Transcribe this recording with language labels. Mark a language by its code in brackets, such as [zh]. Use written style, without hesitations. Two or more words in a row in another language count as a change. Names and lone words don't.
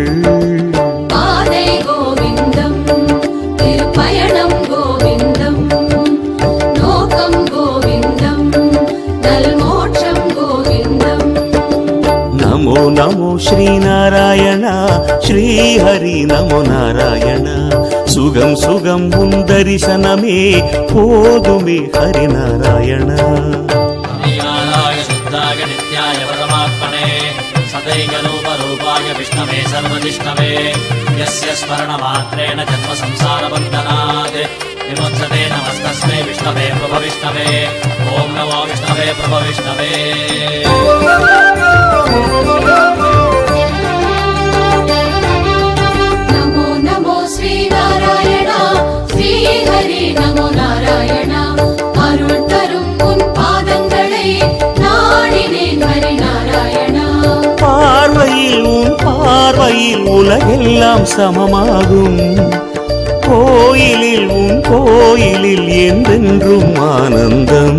[ta] பாதை கோவிந்தம் திருப்பயணம் கோவிந்தம் நோக்கம் கோவிந்தம் நல்மோட்சம் கோவிந்தம் [sa] नमो नमो श्रीनारायण श्रीहरि नमो नारायण [ta] சுகம் சுகம் உன் தரிசனமே போதுமே ஹரிநாராயண [sa] नित्याय शुद्धाय नित्याय परमात्मने सदैकरूपरूपाय विष्णवे सर्वजिष्णवे यस्य स्मरणमात्रेण जन्म संसारबन्धनात् विमुच्यते नमस्तस्मै विष्णवे प्रभविष्णवे ॐ नमो विष्णवे प्रभविष्णवे नमो नमो श्रीनारायण श्रीहरि नमो नारायण [ta] அருள் தரும் உன் பாதங்களை நாடினேன் ஹரி நாராயணா பார்வையில் உன் பார்வையில் உலகெல்லாம் சமமாகும் கோயிலில் உன் கோயிலில் என்றென்றும் ஆனந்தம்